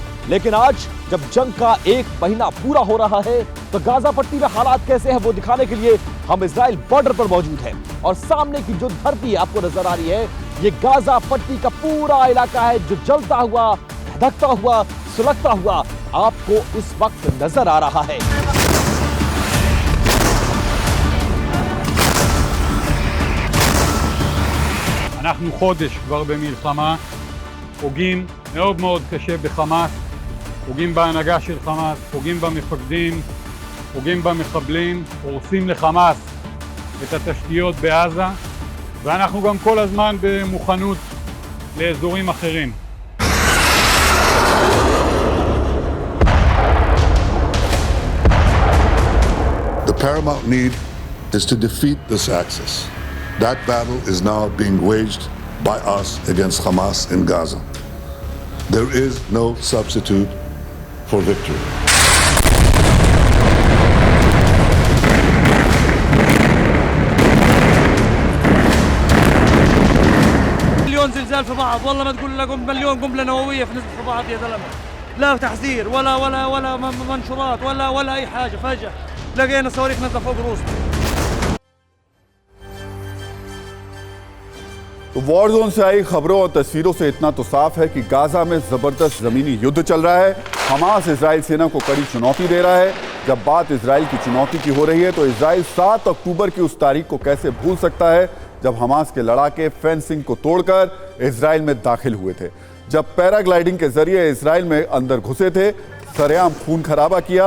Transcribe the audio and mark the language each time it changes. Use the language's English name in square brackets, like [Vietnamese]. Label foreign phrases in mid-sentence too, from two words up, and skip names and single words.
[Hindi] लेकिन आज जब जंग का 1 महीना पूरा हो रहा है तो गाजा पट्टी में हालात कैसे हैं वो दिखाने के लिए हम इजराइल बॉर्डर पर मौजूद हैं और सामने की जो धरती आपको नजर आ रही है, ये गाजा पट्टी का पूरा इलाका है जो जलता हुआ, धधकता हुआ, सुलगता हुआ आपको इस वक्त नजर आ रहा है। [Hebrew] אנחנו חודש כבר במלחמה, פוגעים מאוד מאוד קשה בחמאס, פוגעים בהנהגה של חמאס, פוגעים במפקדים, פוגעים במחבלים, הורסים לחמאס את התשתיות בעזה, ואנחנו גם כל הזמן במוכנות לאזורים אחרים. [English] The paramount need is to defeat this axis. That battle is now being waged by us against Hamas in Gaza. There is no substitute for victory. [Arabic] مليون زلزال في بعض، والله ما تقول لكم مليون قنبله نوويه في بعض يا زلمه. لا تحذير ولا منشورات ولا اي حاجه، فجاه لقينا صواريخ نازله فوق روسنا. [Hindi] तो [English] war zone [Hindi] से आई खबरों और तस्वीरों से इतना तो साफ है कि गाजा में जबरदस्त जमीनी युद्ध चल रहा है। हमास इजराइल सेना को कड़ी चुनौती दे रहा है। जब बात इजराइल की चुनौती की हो रही है तो इजराइल 7 अक्टूबर की उस तारीख को कैसे भूल सकता है जब हमास के लड़ाके फेंसिंग को तोड़कर इजराइल में दाखिल हुए थे, जब पैराग्लाइडिंग के जरिए इजराइल में अंदर घुसे थे, सरेआम खून खराबा किया।